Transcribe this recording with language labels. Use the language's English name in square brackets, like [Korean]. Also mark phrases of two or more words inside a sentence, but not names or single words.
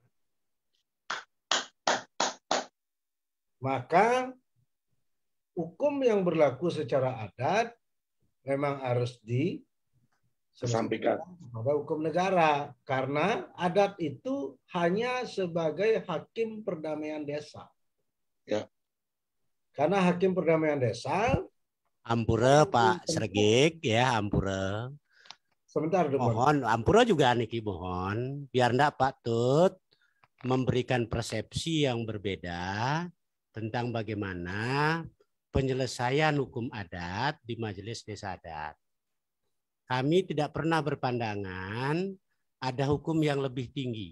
[Indonesian] maka hukum yang berlaku secara adat memang harus disampaikan pada hukum negara, karena adat itu hanya sebagai hakim perdamaian desa. Ya. Karena hakim perdamaian desa. Ampura Pak Sregik ya, ampura. Sebentar dulu. Mohon, ampura juga niki mohon, biar ndak Pak Tut memberikan persepsi yang berbeda tentang bagaimana penyelesaian hukum adat di Majelis Desa Adat. Kami tidak pernah berpandangan ada hukum yang lebih tinggi.